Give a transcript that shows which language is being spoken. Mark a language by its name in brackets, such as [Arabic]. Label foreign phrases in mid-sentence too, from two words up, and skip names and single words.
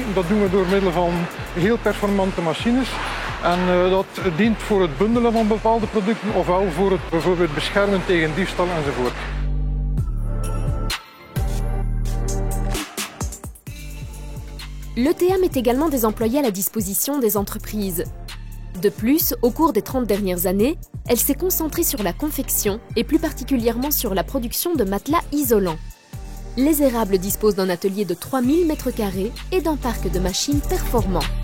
[Dutch] Dat doen we door middel van heel performante machines. En dat dient voor het bundelen van bepaalde producten ofwel voor het bijvoorbeeld beschermen tegen diefstal enzovoort. [French] L'ETA met également des employés à la disposition des entreprises. De plus, au cours des 30 dernières années, elle s'est concentrée sur la confection et plus particulièrement sur la production de matelas isolants. Les Érables disposent d'un atelier de 3000 m² et d'un parc de machines performant.